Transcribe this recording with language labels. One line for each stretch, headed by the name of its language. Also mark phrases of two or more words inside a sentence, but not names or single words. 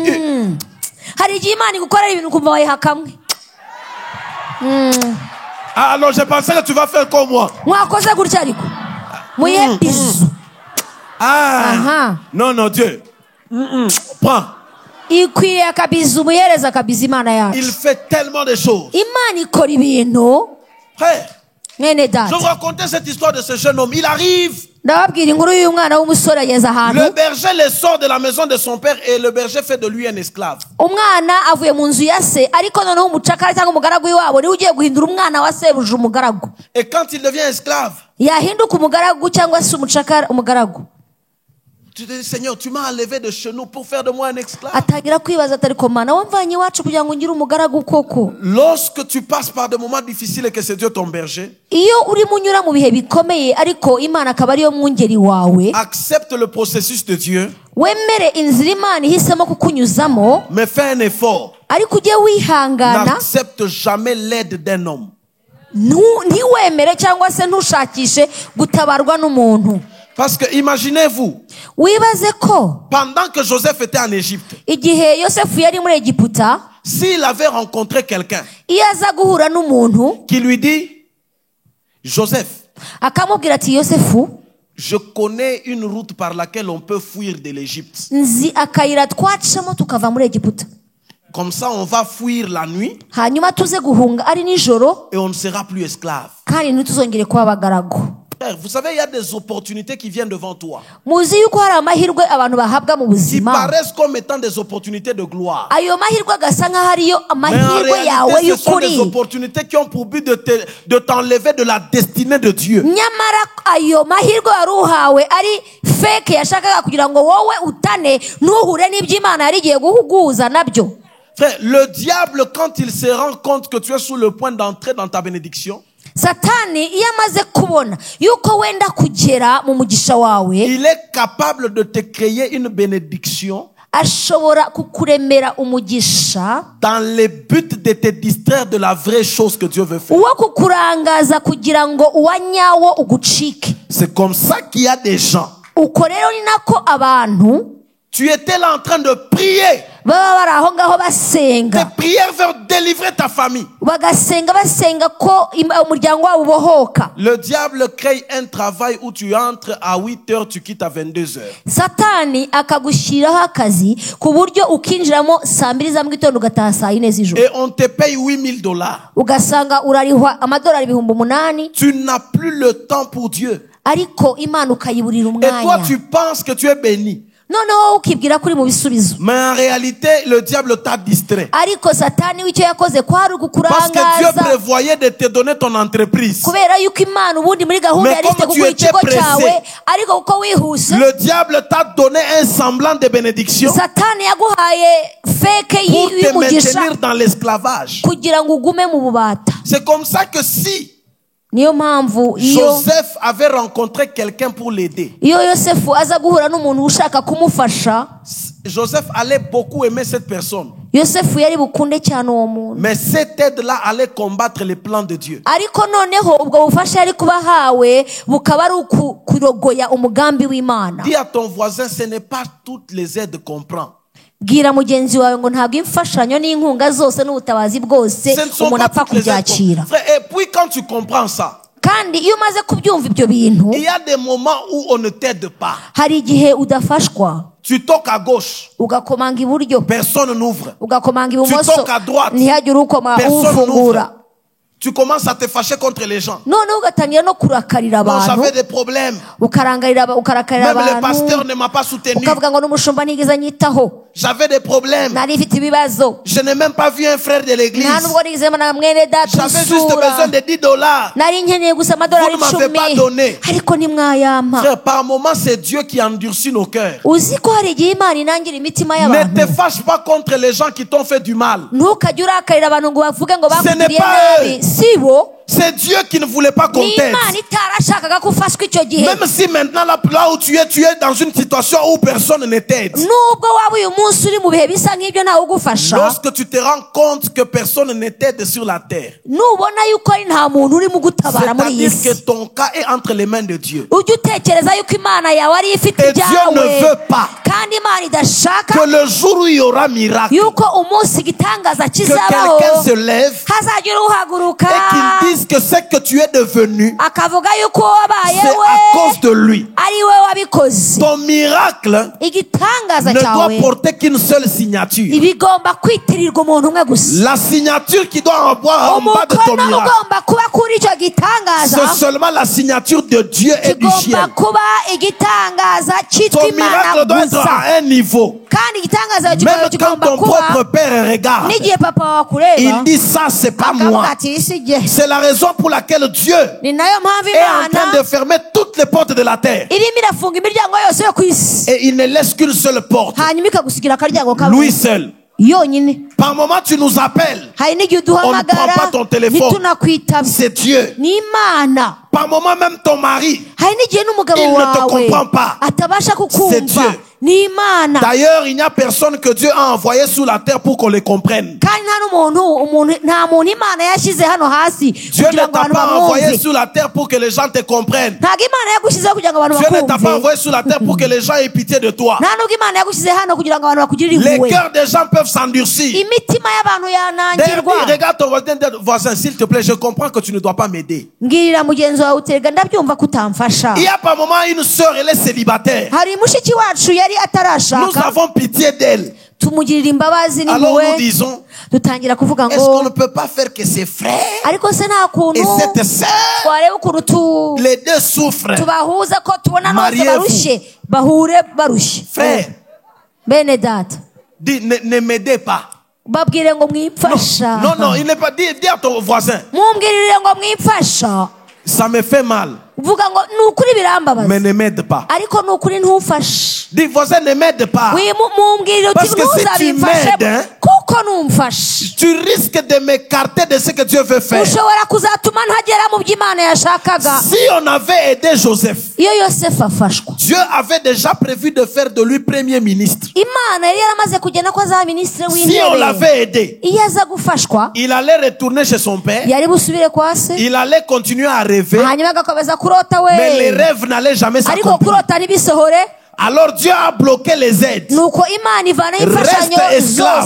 French: Alors je pensais que tu vas faire comme moi. Non, non, Dieu. Prends.
Kinyarwanda: ikwiriye akabiza umuhereza akabiza imana yacu.
French: Il fait tellement de choses.
Kinyarwanda: Imana ikora ibintu.
French: Frère,
Kinyarwanda: Mwene
French: je
Kinyarwanda: data,
French: vous racontais cette histoire de ce jeune homme. Il arrive.
Kinyarwanda: ndababwira inkuru y'uyu mwana w'umusore ageze ahantu.
French: Le berger le sort de la maison de son père et le berger fait de lui un esclave.
Kinyarwanda: Umwana avuye mu nzu ya se, ariko noneho umucakara cyangwa umugaragu w'iwabo niwe ugiye guhindura umwana wa sebuja umugaragu.
French: Et quand il devient esclave,
Kinyarwanda: Yahinduka umugaragu cyangwa se umucakara umugaragu.
French: tu te dis, Seigneur, tu m'as enlevé de chez nous pour faire de moi un esclave.
Kinyarwanda: Atangira kwibaza ati ariko mana wamvanye iwacu kugira ngo ngire umugaragu koko.
French: Lorsque tu passes par des moments difficiles et que c'est Dieu ton berger,
Kinyarwanda: Iyo urimo unyura mu bihe bikomeye ariko Imana akaba ariyo mwungeri wawe,
French: accepte le processus de Dieu,
Kinyarwanda: wemere inzira Imana ihisemo kukunyuzamo,
French: mais fais un effort.
Kinyarwanda: ariko ujye wihangana,
French: N'accepte jamais l'aide d'un homme.
Kinyarwanda: ntiwemere cyangwa se ntushakishe gutabarwa n'umuntu.
French: Parce que imaginez-vous,
Kinyarwanda: Wibaze ko
French: pendant que Joseph était en Égypte,
Kinyarwanda: igihe Yosefu yari muri Egiputa,
French: s'il avait rencontré quelqu'un
Kinyarwanda: iyo aza guhura n'umuntu
French: qui lui dit, Joseph,
Kinyarwanda: akamubwira ati Yosefu,
French: je connais une route par laquelle on peut fuir de l'Égypte.
Kinyarwanda: nzi akayira twacamo tukava muri Egiputa,
French: Comme ça, on va fuir la nuit
Kinyarwanda: hanyuma tuze guhunga ari nijoro
French: et on ne sera plus esclave.
Kinyarwanda: kandi ntituzongere kuba abagaragu.
French: Frère, vous savez, il y a des opportunités qui viennent devant toi,
Kinyarwanda: Muzi yuko hari amahirwe abantu bahabwa mu
French: qui
Kinyarwanda: buzima,
French: paraissent comme étant des opportunités de gloire.
Kinyarwanda: ayo mahirwe agasa nk'aho ariyo
French: Mais en
Kinyarwanda: amahirwe yawe
French: réalité, ce sont des
Kinyarwanda: y'ukuri,
French: opportunités qui ont pour but de t'enlever de la destinée de Dieu.
Kinyarwanda: nyamara ayo mahirwe wari uhawe ari feke yashakaga kugira ngo wowe utane ntuhure n'iby'Imana yari igiye guhuguza nabyo.
French: Frère, le diable, quand il se rend compte que tu es sur le point d'entrer dans ta bénédiction,
Kinyarwanda: Satani iyo amaze kubona yuko wenda kugera mu mugisha wawe,
French: il est capable de te créer une bénédiction
Kinyarwanda: ashobora kukuremera umugisha
French: dans le but de te distraire de la vraie chose que Dieu veut faire.
Kinyarwanda: uwo kukurangaza kugira ngo uwa nyawo ugucike.
French: C'est comme ça qu'il y a des gens.
Kinyarwanda: Uko rero ni nako abantu
French: Tu étais là en train de prier.
Kinyarwanda: baba bari aho ngaho
French: Tes
Kinyarwanda: basenga,
French: prières veulent délivrer ta famille.
Kinyarwanda: basenga ko umuryango wabo ubohoka.
French: Le diable crée un travail où tu entres à 8 heures, tu quittes à 22 heures.
Kinyarwanda: Satani akagushyiraho akazi ku buryo ukinjiramo saa 2 za mugitondo ugataha saa 4 z'ijoro,
French: Et on te paye $8,000.
Kinyarwanda: ugasanga urarihwa amadolari 8,000,
French: Tu n'as plus le temps pour Dieu.
Kinyarwanda: ariko Imana ukayiburira
French: Et toi,
Kinyarwanda: umwanya.
French: tu penses que tu es béni.
Kinyarwanda: Noneho ukibwira kuri mu bisubizo,
French: Mais en réalité, le diable t'a distrait.
Kinyarwanda: ariko Satani w'icyo yakoze kwari
French: Parce que Dieu
Kinyarwanda: ukukurangaza,
French: prévoyait de te donner ton entreprise.
Kinyarwanda: kubera yuko Imana ubundi muri gahunda
French: Mais
Kinyarwanda: yari ifite
French: comme tu
Kinyarwanda: kuguha
French: étais
Kinyarwanda: ikigo
French: pressé,
Kinyarwanda: cyawe, ariko kuko wihuse,
French: Le diable t'a donné un semblant de bénédiction
Kinyarwanda: Satani yaguhaye feke
French: pour te
Kinyarwanda: y'umugisha
French: maintenir dans l'esclavage.
Kinyarwanda: kugira ngo ugume mu bubata.
French: C'est comme ça que si
Kinyarwanda: Niyo mpamvu
French: Joseph avait rencontré quelqu'un pour l'aider,
Kinyarwanda: iyo Yosefu aza guhura n'umuntu ushaka kumufasha,
French: Joseph allait beaucoup aimer cette personne.
Kinyarwanda: Yosefu yari bukunde cyane uwo muntu,
French: Mais cette aide-là allait combattre les plans de Dieu.
Kinyarwanda: ariko noneho ubwo bufasha yari kuba ahawe bukaba ari kurogoya umugambi w'Imana.
French: Dis à ton voisin, ce n'est pas toutes les aides qu'on prend.
Kinyarwanda: Bwira mugenzi wawe ngo ntabwo imfashanyo n'inkunga zose n'ubutabazi bwose
French: Ce ne sont
Kinyarwanda: umuntu
French: pas
Kinyarwanda: apfa
French: toutes les aides
Kinyarwanda: kubyakira.
French: qu'on... Frère, et puis quand tu comprends ça,
Kinyarwanda: Kandi iyo umaze kubyumva ibyo bintu,
French: il y a des moments où on ne t'aide pas.
Kinyarwanda: hari igihe udafashwa,
French: Tu toques à gauche,
Kinyarwanda: ugakomanga iburyo,
French: personne n'ouvre.
Kinyarwanda: ugakomanga ibumoso,
French: toques à droite,
Kinyarwanda: ntihagire ukoma
French: personne
Kinyarwanda: ufungura.
French: Tu commences à te fâcher contre les gens.
Kinyarwanda: Noneho ugatangira no kurakarira
French: Non,
Kinyarwanda: abantu,
French: j'avais des problèmes.
Kinyarwanda: ukarakarira
French: Même le pasteur
Kinyarwanda: abantu,
French: ne m'a pas soutenu.
Kinyarwanda: ukavuga ngo n'umushumba ntigeze anyitaho,
French: J'avais des problèmes.
Kinyarwanda: nari mfite ibibazo,
French: Je n'ai même pas vu un frère de l'église.
Kinyarwanda: nta nubwo nigeze mbona mwene data
French: J'avais juste
Kinyarwanda: usura,
French: besoin de $10.
Kinyarwanda: nari nkeneye gusa amadolari
French: Vous ne m'avez pas
Kinyarwanda: 10,
French: donné.
Kinyarwanda: ariko ntimwayampa.
French: Frère, par moments, c'est Dieu qui endurcit nos cœurs.
Kinyarwanda: Uzi ko hari igihe Imana inangira imitima
French: Ne te
Kinyarwanda: y'abantu.
French: fâche pas contre les gens qui t'ont fait du mal.
Kinyarwanda: Ntukajye urakarira abantu ngo bavuge ngo
French: Ce n'est
Kinyarwanda: bakugiriye
French: pas
Kinyarwanda: nabi,
French: eux.
Kinyarwanda: si bo.
French: C'est Dieu qui ne voulait pas qu'on
Kinyarwanda: Ni
French: t'aide.
Kinyarwanda: Imana itarashakaga ko ufashwa icyo gihe.
French: Même si maintenant, là où tu es dans une situation où personne ne t'aide.
Kinyarwanda: Nubwo waba uyu munsi uri mu bihe bisa nk'ibyo ntawe ugufasha,
French: Lorsque tu te rends compte que personne ne t'aide sur la terre,
Kinyarwanda: nubona yuko ari nta muntu urimo ugutabara muri iyi
French: c'est-à-dire
Kinyarwanda: si,
French: que ton cas est entre les mains de Dieu.
Kinyarwanda: ujye utekereza yuko Imana yawe ari ifite
French: Et Dieu ne
Kinyarwanda: ibyawe,
French: veut pas
Kinyarwanda: kandi Imana idashaka
French: que le jour où il y aura miracle,
Kinyarwanda: yuko umunsi igitangaza
French: que
Kinyarwanda: kizabaho
French: quelqu'un se lève
Kinyarwanda: hazagira uhaguruka
French: et qu'il disent que ce que tu es devenu,
Kinyarwanda: akavuga yuko wabaye
French: c'est à cause de lui.
Kinyarwanda: ari we wabikoze.
French: Ton miracle
Kinyarwanda: igitangaza
French: ne doit
Kinyarwanda: cyawe
French: porter qu'une seule signature.
Kinyarwanda: ibigomba kwitirirwa umuntu umwe gusa.
French: La signature qui doit avoir en bas de ton
Kinyarwanda: umukono
French: miracle,
Kinyarwanda: ugomba kuba kuri icyo gitangaza
French: c'est seulement la signature de Dieu et du
Kinyarwanda: kigomba
French: ciel.
Kinyarwanda: kuba igitangaza cyitwa
French: Ton
Kinyarwanda: imana
French: miracle doit être
Kinyarwanda: gusa.
French: à un niveau.
Kinyarwanda: kandi igitangaza
French: Même
Kinyarwanda: kigomba
French: quand
Kinyarwanda: kigomba
French: ton
Kinyarwanda: kuba
French: propre père regarde,
Kinyarwanda: n'igihe papa wakureba
French: il dit ça, c'est pas
Kinyarwanda: akavuga
French: moi.
Kinyarwanda: ati isi jye.
French: C'est la raison pour laquelle Dieu
Kinyarwanda: ni nayo mpamvu
French: est en train
Kinyarwanda: imana
French: de fermer toutes les portes de la terre.
Kinyarwanda: irimo irafunga imiryango yose yo ku isi
French: Et il ne laisse qu'une seule porte.
Kinyarwanda: hanyuma ikagusigira akaryango kamwe
French: Lui seul.
Kinyarwanda: yonyine.
French: Par moment, tu nous appelles.
Kinyarwanda: hari n'igihe
French: On ne prend
Kinyarwanda: uduhamagara
French: pas ton téléphone.
Kinyarwanda: ntitunakwitabe.
French: C'est Dieu.
Kinyarwanda: ni imana.
French: Par moment, même ton mari.
Kinyarwanda: hari n'igihe n'umugabo
French: Il ne te
Kinyarwanda: wawe
French: comprend pas.
Kinyarwanda: atabasha
French: C'est
Kinyarwanda: kukumva.
French: Dieu.
Kinyarwanda: ni imana.
French: D'ailleurs, il n'y a personne que Dieu a envoyé sur la terre pour qu'on les comprenne.
Kinyarwanda: kandi nta muntu imana yashyize hano hasi
French: Dieu ne
Kinyarwanda: kugira ngo
French: t'a
Kinyarwanda: abantu
French: pas envoyé
Kinyarwanda: bamwumve.
French: sur la terre pour que les gens te comprennent.
Kinyarwanda: ntabwo imana yagushyizeho kugira ngo abantu
French: Dieu ne t'a pas
Kinyarwanda: bakumve.
French: envoyé sur la terre pour que les gens aient pitié de toi.
Kinyarwanda: nta nubwo imana yagushyize hano kugira ngo abantu bakugirire
French: Les
Kinyarwanda: impuhwe.
French: cœurs des gens peuvent s'endurcir.
Kinyarwanda: imitima y'abantu
French: D'ailleurs,
Kinyarwanda: yanangirwa.
French: regarde ton voisin, s'il te plaît, je comprends que tu ne dois pas m'aider.
Kinyarwanda: mbwirira mugenzi wawe uterega ndabyumva ko utamfasha.
French: Il y a par moment une sœur, elle est célibataire.
Kinyarwanda: hari mushiki wacu yari
French: Nous
Kinyarwanda: atarashaka
French: avons pitié d'elle.
Kinyarwanda: tumugirira imbabazi
French: Alors
Kinyarwanda: n'impuhwe.
French: nous disons,
Kinyarwanda: dutangira kuvuga
French: est-ce qu'on
Kinyarwanda: ngo
French: ne peut pas faire que ses frères
Kinyarwanda: ariko se nta kuntu
French: et cette sœur,
Kinyarwanda: twareba ukuntu
French: les deux souffrent?
Kinyarwanda: tubahuza ko tubona bose
French: Mariez-vous.
Kinyarwanda: barushye bahure barushye.
French: Frère,
Kinyarwanda: bene data
French: dis, ne m'aidez pas.
Kinyarwanda: babwire ngo mwipfasha.
French: Non, il n'est pas. Dis à ton voisin,
Kinyarwanda: mumbwirire ngo mwipfasha.
French: ça me fait mal,
Kinyarwanda: uvuga ngo ni ukuri birambabaza
French: mais ne m'aide pas.
Kinyarwanda: ariko ni ukuri ntufashe.
French: Dis, voisin, ne m'aide pas.
Kinyarwanda: mumbwirire uti
French: Parce que si tu
Kinyarwanda: ntuzabimfashe
French: m'aides, hein,
Kinyarwanda: kuko numfashe
French: tu risques de m'écarter de ce que Dieu veut faire.
Kinyarwanda: ushobora kuzatuma ntagera mu byo imana yashakaga.
French: Si on avait aidé Joseph,
Kinyarwanda: iyo yosefu afashwa
French: Dieu avait déjà prévu de faire de lui premier ministre.
Kinyarwanda: imana yari yaramaze kugena ko azaba minisitiri
French: Si on
Kinyarwanda: w'intebe.
French: l'avait aidé,
Kinyarwanda: iyo aza gufashwa
French: il allait retourner chez son père,
Kinyarwanda: yari busubire kwa se
French: il allait continuer à rêver,
Kinyarwanda: hanyuma agakomeza kurota
French: mais les
Kinyarwanda: we
French: rêves n'allaient jamais
Kinyarwanda: ariko
French: s'accomplir.
Kinyarwanda: kurota ntibisohore.
French: Alors Dieu a bloqué les aides.
Kinyarwanda: nuko imana ivanaho imfashanyo
French: Reste esclave.